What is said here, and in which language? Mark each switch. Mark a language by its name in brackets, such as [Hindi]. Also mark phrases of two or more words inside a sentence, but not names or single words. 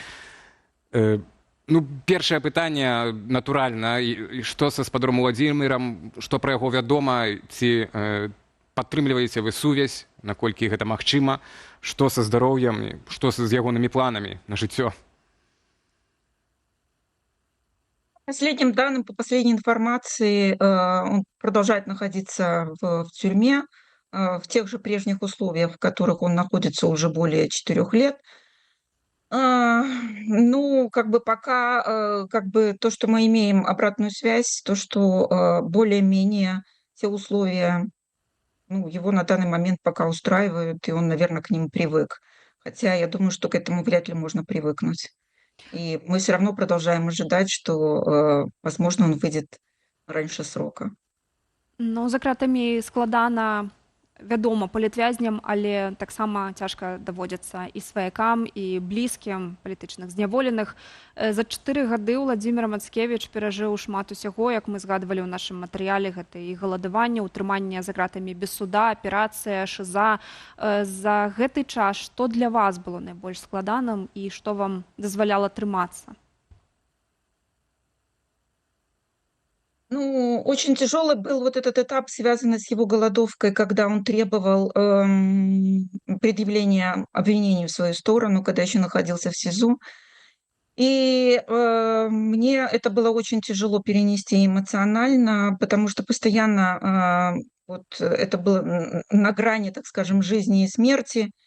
[Belarusian] Першае пытанне, натуральна, што са спадаром Владимирам, што пра яго вядома, ці падтрымліваеце вы сувязь, наколькі гэта магчыма, што са здароўем, што з ягонымі планамі на жыццё? [Russian] Последним данным, по последней информации, он продолжает находиться в тюрьме в тех же прежних условиях, в которых он находится уже более 4 лет. Пока то, что мы имеем обратную связь, то, что более-менее те условия, его на данный момент пока устраивают, и он, наверное, к ним привык. Хотя я думаю, что к этому вряд ли можно привыкнуть. И мы все равно продолжаем ожидать, что, возможно, он выйдет раньше срока. [Belarusian] За кратамі складана, вядома, палітвязням, але таксама цяжка даводзіцца і сваякам, і блізкім палітычных зняволеных. За 4 гады Владимир Мацкевич перажыў шмат усяго, як мы згадвалі ў нашым матэрыяле, гэта і галадаванне, утрыманне за кратамі без суда, аперацыя, шыза. За гэты час што для вас было найбольш складаным і што вам дазваляла трымацца? [Russian] Очень тяжелый был вот этот этап, связанный с его голодовкой, когда он требовал предъявления обвинений в свою сторону, когда еще находился в СИЗО. И мне это было очень тяжело перенести эмоционально, потому что постоянно это было на грани, так скажем, жизни и смерти.